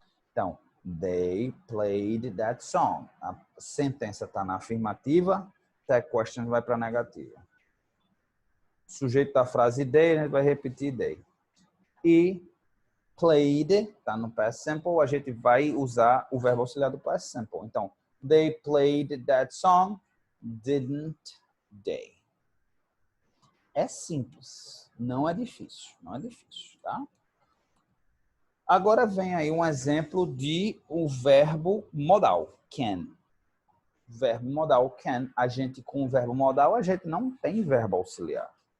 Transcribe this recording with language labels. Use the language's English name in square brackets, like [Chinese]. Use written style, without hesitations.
[English] Então, they played that song. [Portuguese] A sentença está na afirmativa, tag question vai para a negativa. Sujeito da frase they, a gente vai repetir they. E played, está no past simple, a gente vai usar o verbo auxiliar do past simple. [English] Então, they played that song, didn't they? [Portuguese] É simples, não é difícil, tá? Agora vem aí um exemplo de um verbo modal, can. Verbo modal, can. A gente, com o verbo modal, a gente não tem verbo auxiliar.